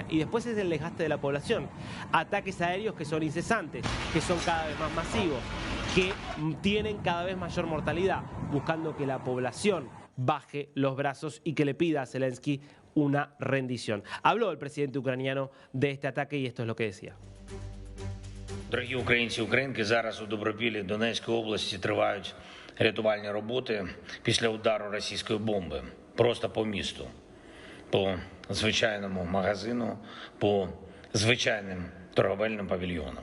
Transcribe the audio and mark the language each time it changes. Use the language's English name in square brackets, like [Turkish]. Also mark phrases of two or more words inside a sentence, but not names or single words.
[Spanish] Y después es el desgaste de la población. Ataques aéreos que son incesantes, que son cada vez más masivos, que tienen cada vez mayor mortalidad, buscando que la población baje los brazos y que le pida a Zelensky una rendición. Habló el presidente ucraniano de este ataque y esto es lo que decía. [Ukrainian] Дорогі українці, українки, зараз у Добропіллі Донецької області тривають рятувальні роботи після удару російської бомби просто по місту, по звичайному магазину, по звичайним торговельним павільйонам.